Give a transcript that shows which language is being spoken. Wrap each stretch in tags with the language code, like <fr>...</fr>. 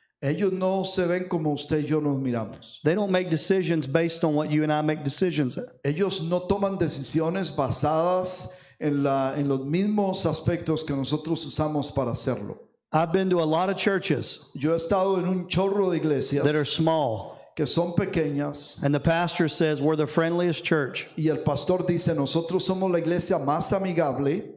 <es>Ellos no se ven como usted y yo nos miramos.</es> <en>They don't make decisions based on what you and I make decisions at.</en> <es>Ellos no toman decisiones basadas en los mismos aspectos que nosotros usamos para hacerlo.</es> <en>I've been to a lot of churches</en> <es>Yo he estado en un chorro de iglesias</es> <en>that are small,</en> <es>que son pequeñas</es> <en>and the pastor says we're the friendliest church.</en> <es>y el pastor dice, nosotros somos la iglesia más amigable,</es>